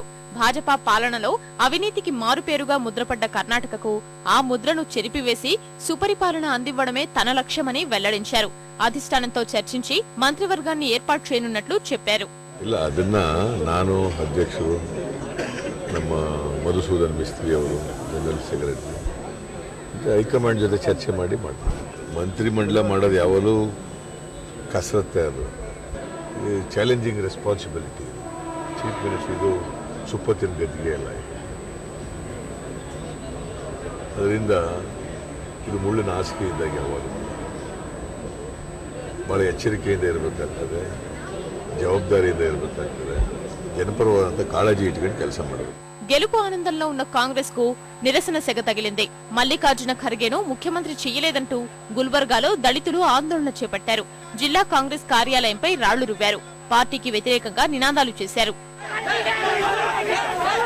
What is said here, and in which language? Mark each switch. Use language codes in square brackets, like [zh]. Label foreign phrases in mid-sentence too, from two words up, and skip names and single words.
[te] భాజపా పాలనలో అవినీతికి మారుపేరుగా ముద్రపడ్డ కర్ణాటకకు ఆ ముద్రను చెరిపివేసి సుపరిపాలన అందివ్వడమే తన లక్ష్యమని వెల్లడించారు. అధిష్టానంతో చర్చించి మంత్రివర్గాన్ని ఏర్పాటు చేయనున్నట్లు చెప్పారు. [kn] ನಾನು ಅಧ್ಯಕ್ಷರು ನಮ್ಮ ಮಧುಸೂದನ್ ಮಿಸ್ತ್ರಿ ಅವರು [en] general secretary high command [kn] ಜೊತೆ ಚರ್ಚೆ ಮಾಡಿ ಮಾಡ್ತಾರೆ. ಮಂತ್ರಿಮಂಡಲ ಮಾಡೋದು ಯಾವಾಗಲೂ ಕಸರತ್ತೆ. ಅದು [en] challenging responsibility. chief minister [kn] ಇದು ಸುಪ್ಪತ್ತಿನ ಗದ್ದಿಗೆ ಎಲ್ಲ ಇದೆ. ಅದರಿಂದ ಇದು ಮುಳ್ಳಿನ ಹಾಸಿಗೆ ಇದ್ದಾಗ ಯಾವಾಗಲೂ ಭಾಳ ಎಚ್ಚರಿಕೆಯಿಂದ ಇರಬೇಕಾಗ್ತದೆ, ಜವಾಬ್ದಾರಿಯಿಂದ ಇರಬೇಕಾಗ್ತದೆ, ಜನಪರವಾದಂಥ ಕಾಳಜಿ ಇಟ್ಕೊಂಡು ಕೆಲಸ ಮಾಡಬೇಕು. [te] గెలుపు ఆనందంలో ఉన్న కాంగ్రెస్ కు నిరసన సెగ తగిలింది. మల్లికార్జున ఖర్గేను ముఖ్యమంత్రి చేయలేదంటూ గుల్బర్గాలో దళితులు ఆందోళన చేపట్టారు. జిల్లా కాంగ్రెస్ కార్యాలయంపై రాళ్లు రువ్వారు. పార్టీకి వ్యతిరేకంగా నినాదాలు చేశారు.